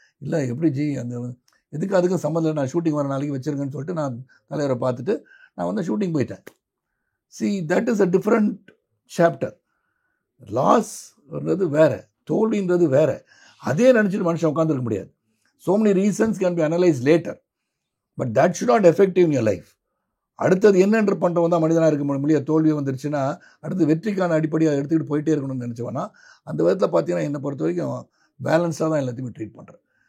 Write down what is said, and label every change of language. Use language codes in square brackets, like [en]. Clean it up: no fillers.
[ta] இல்லை எப்படி ஜி, அந்த எதுக்கு அதுக்கும் சம்மந்தம் இல்லை, நான் ஷூட்டிங் வர நாளைக்கு வச்சுருக்கேன்னு சொல்லிட்டு நான் தலைவரை பார்த்துட்டு நான் வந்து ஷூட்டிங் போயிட்டேன். [en] See that is a different chapter. [ta] லாஸ்ன்றது வேறு, தோல்வின்றது வேறு. அதே நினச்சிட்டு மனுஷன் உட்காந்துருக்க முடியாது. [en] so many reasons can be analyzed later, but that should not affect you in your life. [ta] அடுத்தது என்னென்று பண்ணுறவன் தான் மனிதனாக இருக்க முடியாது. தோல்வி வந்துருச்சுன்னா அடுத்து வெற்றிக்கான அடிப்படையாக எடுத்துக்கிட்டு போயிட்டே இருக்கணும்னு நினச்சவனா அந்த விதத்தில் பார்த்தீங்கன்னா என்னை பொறுத்த வரைக்கும் பேலன்ஸாக தான் எல்லாத்தையுமே ட்ரீட் பண்ணுறேன்.